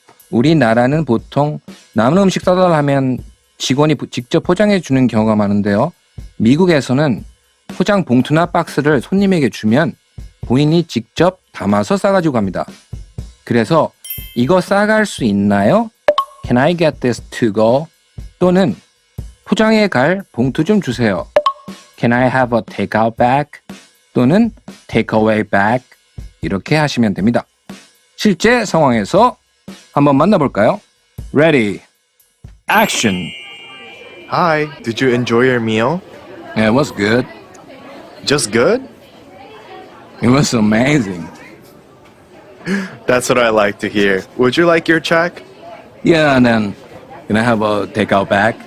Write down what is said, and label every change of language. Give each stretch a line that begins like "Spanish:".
Korean: 우리나라는 보통 남은 음식 싸달라 하면 직원이 직접 포장해 주는 경우가 많은데요. 미국에서는 포장 봉투나 박스를 손님에게 주면 본인이 직접 담아서 싸가지고 갑니다. 그래서 이거 싸갈 수 있나요?
English: Can I get this to go?
Korean: 또는 포장해 갈 봉투 좀 주세요.
English: Can I have a take-out bag? 또는 take-away bag?
Korean: 이렇게 하시면 됩니다. 실제 상황에서 한번 만나볼까요?
English: Ready, action! Hi, did you enjoy your meal? Yeah, it was good. Just good? It was amazing. That's what I like to hear. Would you like your check? Yeah, and then can I have a take-out bag?